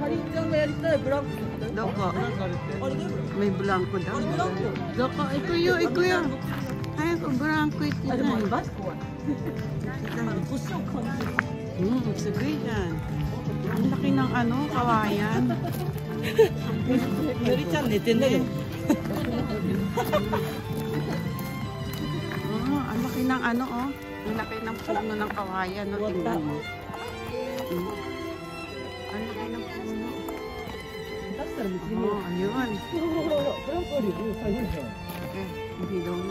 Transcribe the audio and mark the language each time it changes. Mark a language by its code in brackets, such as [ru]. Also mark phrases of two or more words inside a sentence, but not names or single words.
[tl] Doko. May blanco daw. Doko, ito yun. Ay, blanco ito na. Sige yan. Ang laki ng kawayan. [ja] のりちゃん寝てんだよ。 [tl] Oh, ang laki ng ano, oh. Ang laki ng puno ng kawayan, no? Tingnan mo. Ang laki ng puno. Oh, ayun. Okay, umilaw na.